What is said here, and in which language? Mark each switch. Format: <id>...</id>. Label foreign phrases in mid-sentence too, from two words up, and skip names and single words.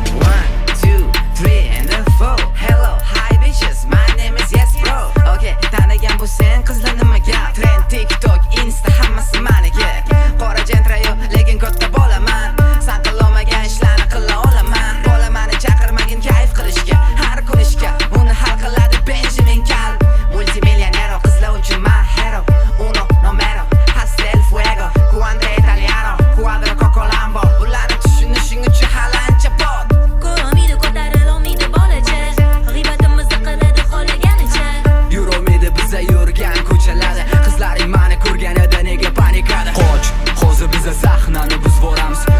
<en>One, two, three, and a four. Hello, hi bitches, my name is Yes Bro.</en> <uz>Okay, tanigan bu sen qizlar nima gap? Trend, TikTok, Insta, hammasi maniki. Qora jentra yo'q, lekin katta bolaman. San qilolmagan ishlarni qila olaman. Bolamani chaqirmagin kayf qilishga, har kun ishga. Uni hal qiladi Benjamin Kal. Multimillioner qizlar uchun</uz> <en>my hero.</en> <es>Uno, numero, hasta el fuego. Cuando italiano, cuadro, coco, lambo.</es> <uz>Bularni tushunishing uchun hal ancha bor. Ko'rolmaydi, ko'tarilolmaydi bolacha. G'iybatimizni qiladi xohlaganicha. Yurolmaydi biza yurgan ko'chalarda. Qizlaring mani ko'rganida nega panikada? Qoch, hozir biza sahnani buzib yuboramiz.</uz>